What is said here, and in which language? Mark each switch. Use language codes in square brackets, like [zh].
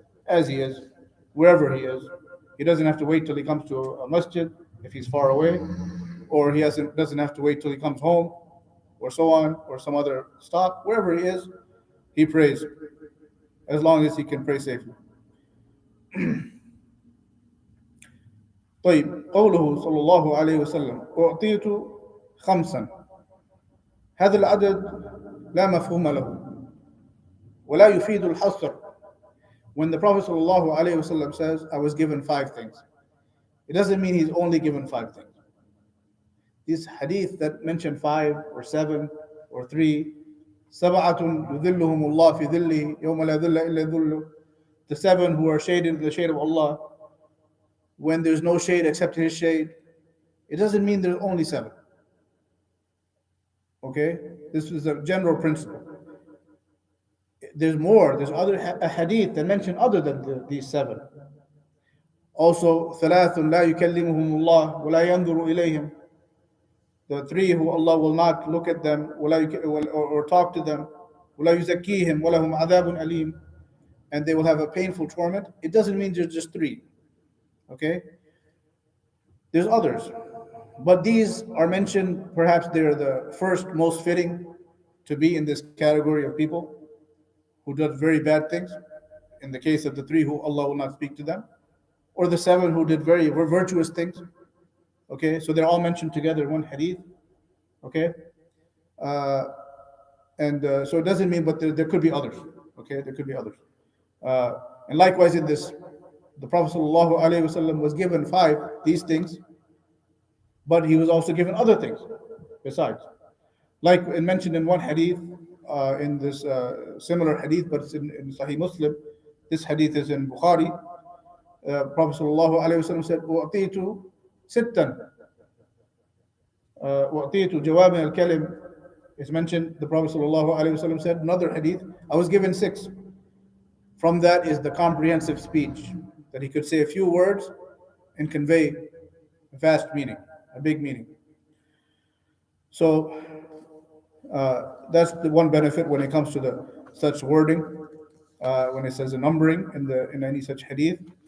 [en] as he is, wherever he is. He doesn't have to wait till he comes to a masjid if he's far away, or he doesn't have to wait till he comes home, or so on, or some other stop. Wherever he is, he prays, as long as he can pray safely. [ar] طيب قوله صلى الله عليه وسلم أعطيت خمسا، هذا العدد لا مفهوم له ولا يفيد الحصر. [en] When the Prophet صلى الله عليه وسلم says, I was given 5 things, it doesn't mean he's only given 5 things. These hadith that mention 5 or 7 or 3, [ar] سبعة يذلهم الله في ظله يوم لا ظل إلا ظله, [en] the 7 who are shaded in the shade of Allah when there's no shade except his shade, it doesn't mean there's only 7. Okay? This is a general principle. There's more. There's other hadith that mention other than these 7. [ar] Also, ثلاث لا يكلمهم الله ولا ينظر إليهم. [en] The 3 who Allah will not look at them or talk to them. [ar] ولا يزكيهم ولهم عذاب أليم. [en] And they will have a painful torment. It doesn't mean there's just 3. Okay? There's others. But these are mentioned, perhaps they're the first most fitting to be in this category of people who did very bad things, in the case of the 3 who Allah will not speak to them, or the 7 who did very virtuous things. Okay, so they're all mentioned together in one hadith. Okay, so it doesn't mean, but there could be others. Okay, there could be others. And likewise in this, the Prophet ﷺ was given 5 these things, but he was also given other things besides. Like mentioned in one hadith, in this similar hadith, but it's in Sahih Muslim. This hadith is in Bukhari. Prophet ﷺ said, [ar] "وَأَعْطِيتُ سِتًّا وَأَعْطِيتُ جَوَامِعَ الْكَلِمِ." [en] It's mentioned, the Prophet ﷺ said, another hadith, I was given 6. From that is the comprehensive speech, that he could say a few words and convey a vast meaning, a big meaning. So that's the one benefit when it comes to such wording, when it says a numbering in any such hadith.